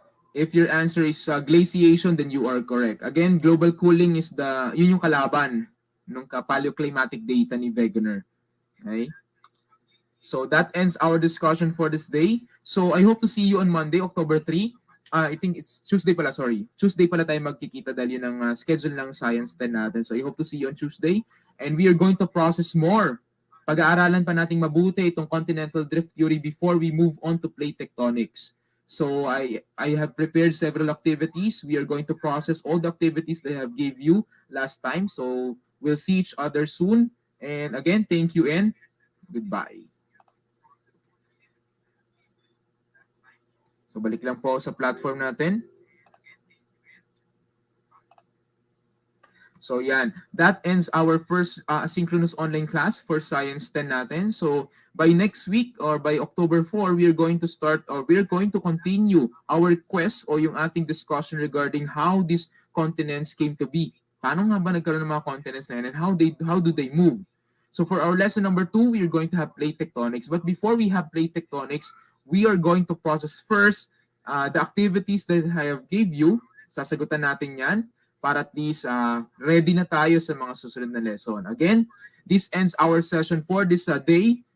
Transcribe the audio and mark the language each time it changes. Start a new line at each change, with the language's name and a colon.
English: If your answer is glaciation, then you are correct. Again, global cooling is
Filipino: yun yung kalaban ng paleoclimatic data ni Wegener.
English: Okay? So that ends our discussion for this day. So I hope to see you on Monday, October 3. I think it's Tuesday
Filipino: pala,
English: sorry.
Filipino: Tuesday pala tayo magkikita dahil yun ang schedule ng Science 10 natin.
English: So I hope to see you on Tuesday. And we are going to process more.
Filipino: Pag-aaralan pa nating mabuti itong continental drift theory
English: before we move on to plate tectonics. So I have prepared several activities. We are going to process all the activities that I have gave you last time. So we'll see each other soon. And again, thank you and goodbye.
Filipino: So balik lang po sa platform natin.
English: So yan, that ends our first asynchronous online class for Science 10
Filipino: natin.
English: So by next week or by October 4, we are going to start or we are going to continue our quest
Filipino: o yung ating discussion
English: regarding how these continents came to be.
Filipino: Paano nga ba nagkaroon ng mga continents na yan
English: and how do they move? So for our lesson number 2, we are going to have plate tectonics. But before we have plate tectonics, we are going to process first the activities that I have gave you.
Filipino: Sasagutan natin yan para at least ready na tayo sa mga susunod na lesson.
English: Again, this ends our session for this day.